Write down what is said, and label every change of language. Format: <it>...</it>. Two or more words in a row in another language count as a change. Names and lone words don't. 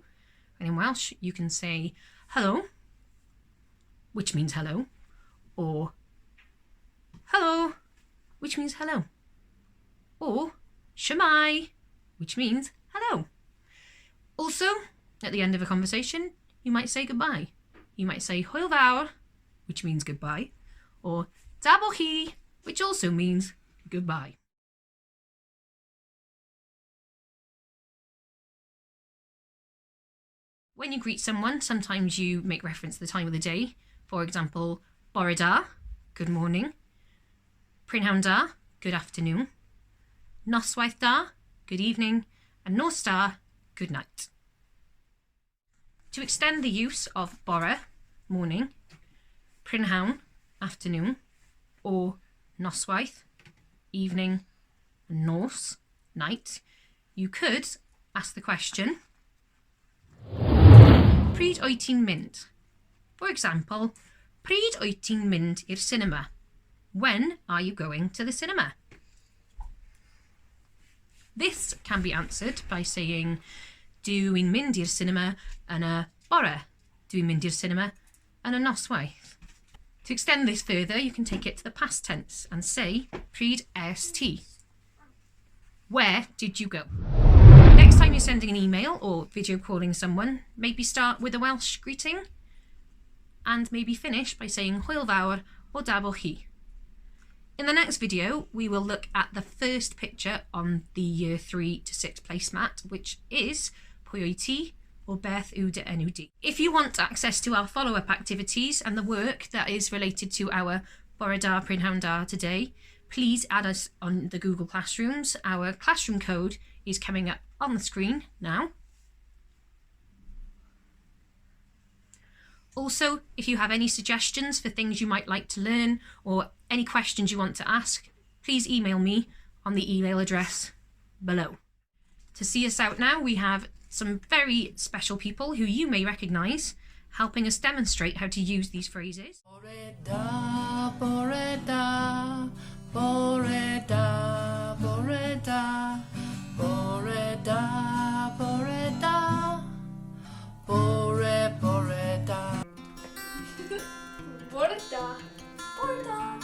<en>And in Welsh, you can say hello, which means hello, or hello, which means hello, or shwmae, which means hello. Also, at the end of a conversation, you might say goodbye. You might say</en> <cy>hwyl fawr,</cy> <en>which means goodbye, or</en> <cy>da bo chi,</cy> <en>which also means goodbye. When you greet someone, sometimes you make reference to the time of the day. For example,</en> <cy>bore da,</cy> <en>good morning.</en> <cy>Prynhawn da,</cy> <en>good afternoon.</en> <cy>Noswaith da,</cy> <en>good evening. And</en> <cy>nos da,</cy> <en>good night. To extend the use of bore, morning, prynhawn, afternoon, or noswaith, evening, and nos, night, you could ask the question,</en> <cy>pryd wyt ti'n mynd?</cy> <en>For example,</en> <cy>pryd wyt ti'n mynd i'r cinema?</cy> <en>When are you going to the cinema? This can be answered by saying,</en> <cy>dwi'n mynd i'r cinema yn y bore? Dwi'n mynd i'r cinema yn y noswaith?</cy> <en>To extend this further, you can take it to the past tense and say,</en> <cy>pryd es ti?</cy> <en>Where did you go? Next time you're sending an email or video calling someone, maybe start with a Welsh greeting and maybe finish by saying</en> <cy>hwyl fawr</cy> <en>or</en> <cy>da bo chi.</cy> <en>In the next video, we will look at the first picture on the Year 3 to 6 placemat, which is</en> <cy>pwy wyt ti</cy> <en>or</en> <cy>beth yw dy enw di.</cy> <en>If you want access to our follow-up activities and the work that is related to our</en> <cy>bore da, prynhawn da</cy> <en>today, please add us on the Google Classrooms. Our classroom code is coming up on the screen now. Also, if you have any suggestions for things you might like to learn or any questions you want to ask, please email me on the email address below. To see us out now, we have some very special people who you may recognise helping us demonstrate how to use these phrases.</en> <cy>Bore da, bore da, bore da, bore da, bore da, bore da, bore, bore da. Bore da. Bore da.</cy>